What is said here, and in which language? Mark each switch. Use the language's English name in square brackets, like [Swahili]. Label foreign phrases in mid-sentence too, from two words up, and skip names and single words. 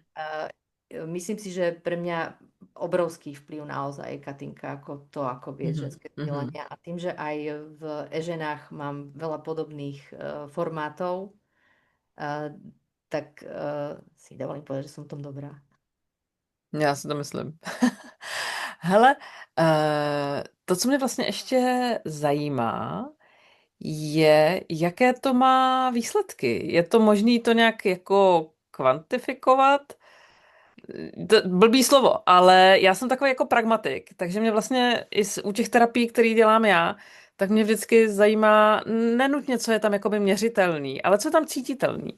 [Slovak] Myslím si, že pre mňa obrovský vplyv naozaj Katinka, ako vie Mhm. ženské Mhm. vzdelania. A tým, že aj v e-ženách mám veľa podobných formátov, tak si dovolím povedať, že som v tom dobrá. [Czech] Já si to myslím. Hele, to, co mě vlastně ještě zajímá, je, jaké to má výsledky. Je to možné to nějak jako kvantifikovat? Blbý slovo, ale já jsem takový jako pragmatik, takže mě vlastně u těch terapií, které dělám já, tak mě vždycky zajímá nenutně, co je tam jakoby měřitelný, ale co je tam cítitelný.